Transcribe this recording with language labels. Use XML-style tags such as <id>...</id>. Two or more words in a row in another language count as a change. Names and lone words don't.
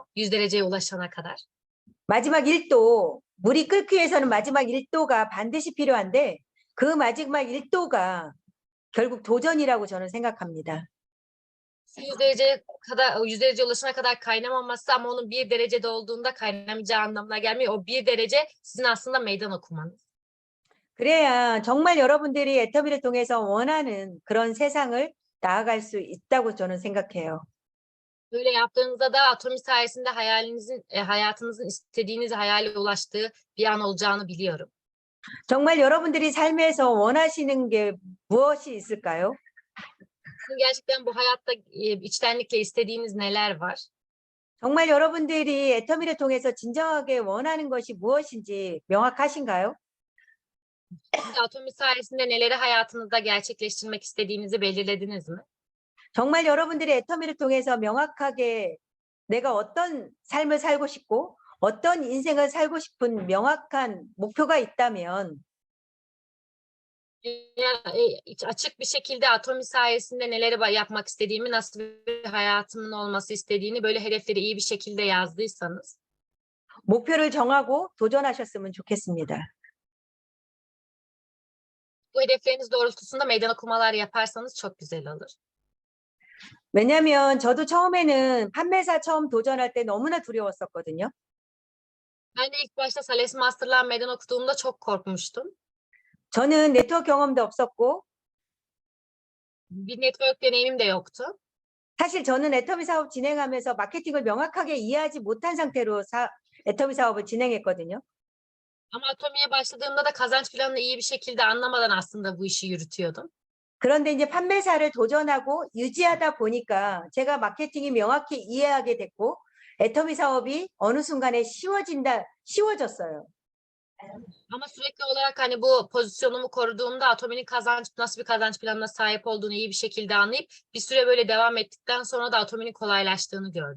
<tr>100 dereceye ulaşana kadar.</tr> <ko>마지막 1도, 물이 끓기 위해서는 마지막 1도가 반드시 필요한데 그 마지막 1도가 결국 도전이라고 저는 생각합니다.</ko> <tr>100 dereceye kadar, 100 derece ulaşana kadar kaynamaması ama onun 1 derecede olduğunda kaynamayacağı anlamına gelmiyor. O 1 derece sizin aslında meydan okumanız.</tr> <ko>그래야 정말 여러분들이 애터미를 통해서 원하는 그런 세상을 나아갈 수 있다고 저는 생각해요.</ko> <tr>Böyle yaptığınızda da Atomi sayesinde hayatınızın istediğiniz hayale ulaştığı bir an olacağını biliyorum.</tr> <ko>정말 여러분들이 삶에서 원하시는 게 무엇이 있을까요?</ko> <tr>Sizin gerçekten bu hayatta içtenlikle istediğiniz neler var?</tr> <ko>정말 여러분들이 애터미를 통해서 진정하게 원하는 것이 무엇인지 명확하신가요?</ko> <tr>Siz de Atomi sayesinde neleri hayatınızda gerçekleştirmek istediğinizi belirlediniz mi?</tr> <ko>정말 여러분들이 애터미를 통해서 명확하게 내가 어떤 삶을 살고 싶고 어떤 인생을 살고 싶은 명확한 목표가 있다면</ko> <tr>Açık bir şekilde Atomi sayesinde neleri yapmak istediğimi, nasıl bir hayatımın olması istediğini böyle hedefleri iyi bir şekilde yazdıysanız</tr> <ko>목표를 정하고 도전하셨으면 좋겠습니다.</ko> <tr>bu hedefleriniz doğrultusunda meydan okumalar yaparsanız çok güzel olur.</tr> <ko>왜냐하면 저도 처음에는 판매사 처음 도전할 때 너무나 두려웠었거든요.</ko> <tr>Ben de ilk başta</tr> <en>Sales Master'lar</en> <tr>meydan okuduğumda çok korkmuştum.</tr> <ko>저는 네트워크 경험도 없었고</ko> <tr>Bir network deneyimim de yoktu.</tr> <ko>사실 저는 애터미 사업 진행하면서 마케팅을 명확하게 이해하지 못한 상태로 애터미 사업을 진행했거든요.</ko> <tr>Ama Atomi'ye başladığımda da kazanç planını iyi bir şekilde anlamadan aslında bu işi yürütüyordum.</tr> <ko>그런데 이제 판매사를 도전하고 유지하다 보니까 제가 마케팅이 명확히 이해하게 됐고 애터미 사업이 어느 순간에 쉬워졌어요.</ko> <tr>Ama sürekli olarak hani bu pozisyonumu koruduğumda Atomi'nin nasıl bir kazanç planına sahip olduğunu iyi bir şekilde anlayıp bir süre böyle devam ettikten sonra da Atomi'nin kolaylaştığını gördüm.</tr>